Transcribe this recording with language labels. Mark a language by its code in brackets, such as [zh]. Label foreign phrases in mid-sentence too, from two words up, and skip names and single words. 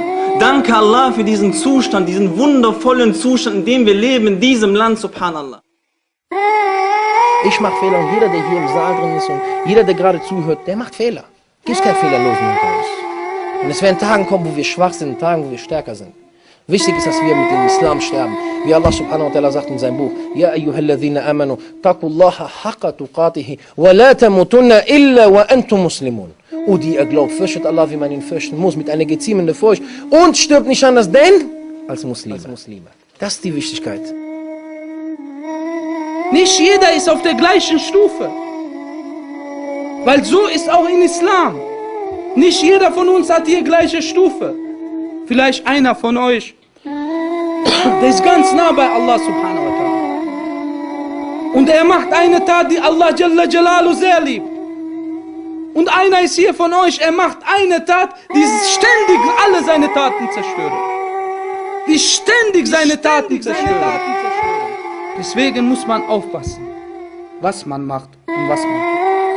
[de] Danke Allah für diesen Zustand, diesen wundervollen Zustand, in dem wir leben, in diesem Land, subhanallah. Ich mache Fehler und jeder, der hier im Saal drin ist und jeder, der gerade zuhört, der macht Fehler. Gibt keinen Fehlerlosen unter uns. Und es werden Tage kommen, wo wir schwach sind, Tagen, wo wir stärker sind. Wichtig ist, dass wir mit dem Islam sterben. [ar] Wie الله سبحانه وتعالى [de] sagt in seinem Buch, [ar] يا أيها الذين آمنوا اتقوا الله حق تقاته ولا تموتن إلا وأنتم مسلمون. [de] O die ihr glaubt, fürchtet Allah, wie man ihn fürchten muss, mit einer geziemenden Furcht und stirbt nicht anders, denn als Muslime. Das ist die Wichtigkeit. Nicht jeder ist auf der gleichen Stufe. Weil so ist auch in Islam. Nicht jeder von uns hat die gleiche Stufe. Vielleicht einer von euch, der ist ganz nah bei [ar] الله سبحانه وتعالى. [de] Und er macht eine Tat, die [ar] الله جل جلاله [de] sehr liebt. Und einer ist hier von euch, er macht eine Tat, die ständig alle seine Taten zerstören. Die ständig seine Taten zerstören. Deswegen muss man aufpassen, was man macht und was man tut.